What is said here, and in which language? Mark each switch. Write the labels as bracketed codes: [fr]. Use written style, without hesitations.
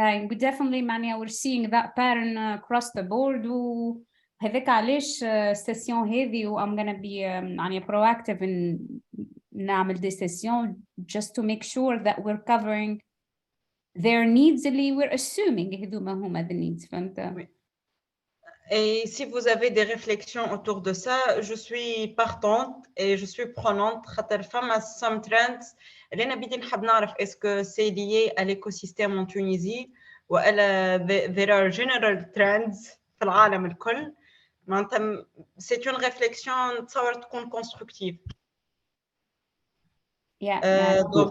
[en] we definitely [ar] معناها [en] we're seeing that pattern across the board [ar] وهذاك علاش السيسيون هذه و [en] I'm gonna be [ar] يعني [en] proactive in [ar] نعمل [fr] des sessions [en] just to make sure that we're covering their needs [ar] اللي [en] we're assuming [ar] هذوما هما [en] the needs [ar] فهمت. [fr] Et si vous avez des réflexions autour de ça, je suis partante et je suis prenante. [ar] خاطر فما [en] some trends [ar] اللي أنا بدي نحب نعرف [fr] est-ce que c'est lié à l'écosystème en Tunisie [ar] ولا [en] there are general trends [ar] في العالم الكل. معناتها [fr] c'est une réflexion [ar] تصور تكون [fr] constructive. [en] Yeah.